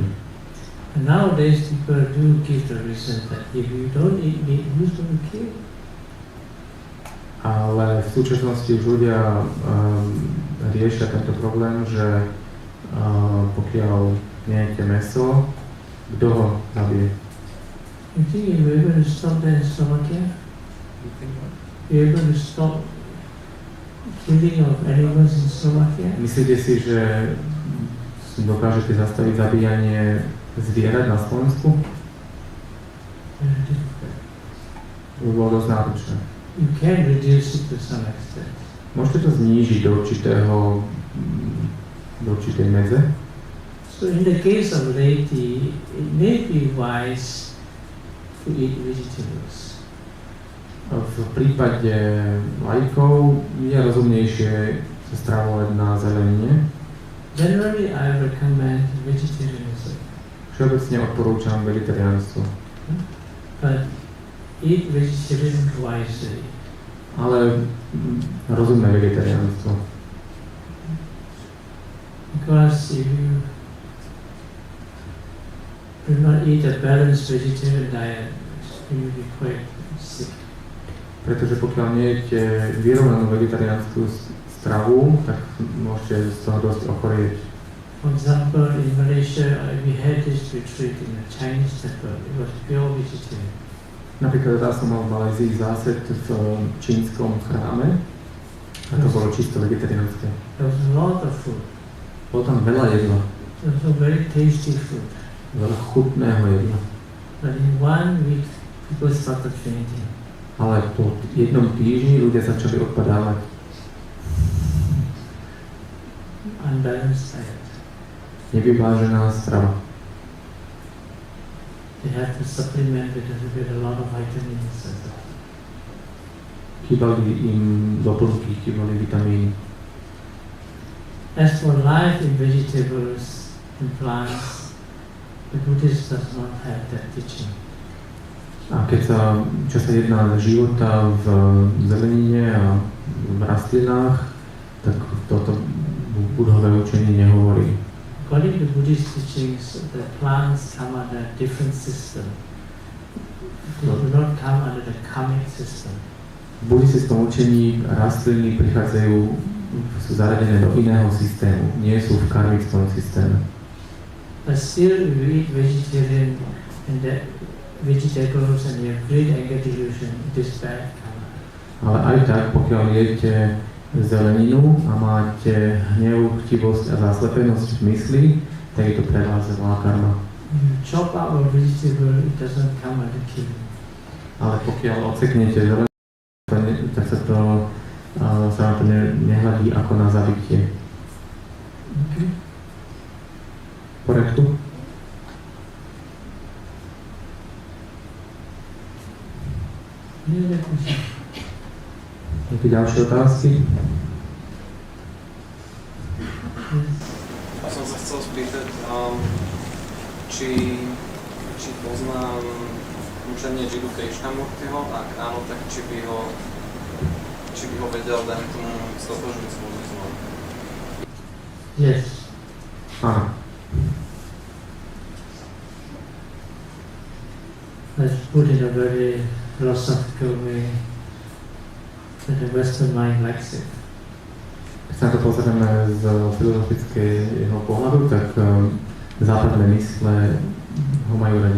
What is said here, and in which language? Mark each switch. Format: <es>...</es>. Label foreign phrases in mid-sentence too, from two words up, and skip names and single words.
<en>And nowadays people do give the reason that if you don't eat meat, who's going to kill?</en> <sk>Ale v súčasnosti už ľudia riešia tento problém, že pokiaľ nejete mäso, kto ho zabije?</sk> <en>You think you're able to stop that in Slovakia? You're able to stop killing of animals in Slovakia?</en> <sk>Myslíte si, že Dokážete zastaviť zabíjanie zvierat na Slovensku?</sk> <en>Very difficult.</en> <sk>To by bolo dosť náročné.</sk> <en>You can reduce it to some extent.</en> <sk>Môžete to znížiť do určitej medze.</sk> <en>So in the case of laity, it may be wise to eat vegetables.</en> <sk>V prípade laikov je rozumnejšie sa stravovať na zelenine.</sk> <en>Generally, I recommend vegetarianism.</en> <sk>Všeobecne odporúčam vegetariánstvo.</sk> <en>But eat vegetarian wisely.</en> <sk>Ale rozumné vegetariánstvo.</sk> <en>Because if you do not eat a balanced vegetarian diet, you will be quite sick.</en> <sk>Pretože pokiaľ nejete vyrovnanú vegetariánsku stravu, tak môžete z toho dosť ochorieť.</sk> <en>For example, in Malaysia, we had this retreat in a Chinese temple. It was pure vegetarian.</en> <sk>Napríklad ja som mal v Malajzii zásed v čínskom chráme a to bolo čisto vegetariánske.</sk> <en>There was a lot of food.</en> <sk>Bolo tam veľa jedla,</sk> <en>There was a very tasty food.</en> <sk>veľa chutného jedla.</sk> <en>But in 1 week, people started fainting.</en> <sk>Ale po jednom týždni ľudia začali odpadávať.</sk> <en>Unbalanced diet.</en> <sk>Nevyvážená strava.</sk> <en>They had to supplement with a lot of vitamins and stuff.</en> <sk>Chýbali im doplnky, chýbali vitamíny.</sk> <en>As for life in vegetables and plants, the Buddhist does not have that teaching.</en> <sk>A čo sa jedná života v zelenine a v rastlinách, tak toto Buddhové učenie nehovorí.</sk> <en>According to Buddhist teachings, the plants come under a different system. They do not come under the karmic system.</en> <sk>V buddhistickom učení rastliny sú zaradené do iného systému, nie sú v karmickom systéme.</sk> <en>But still, if you eat vegetarian and the vegetables and you have great anger delusion, it is bad karma.</en> <sk>Ale aj tak, pokiaľ jete zeleninu a máte hnev, chtivosť a zaslepenosť v mysli, tak je to pre vás zlá karma.</sk> <en>Chop up a vegetable, it doesn't come under killing.</en> <sk>Ale pokiaľ odseknete zeleninu, tak sa na to nehľadí ako na zabitie.</sk> <en>Okay.</en> <sk>V poriadku? Nejaké ďalšie otázky? Ja som sa chcel spýtať, či poznám učenie Jiddu Krishnamurtiho, ak áno, tak či by ho vedel, dajme tomu, stotožniť s buddhizmom.</sk> <en>Yes.</en> <sk>Áno.</sk> <en>Let's put it in a very philosophical way that the Western mind likes it.</en> <sk>Keď sa na to pozrieme z filozofického pohľadu, tak západné mysle ho majú radi.</sk>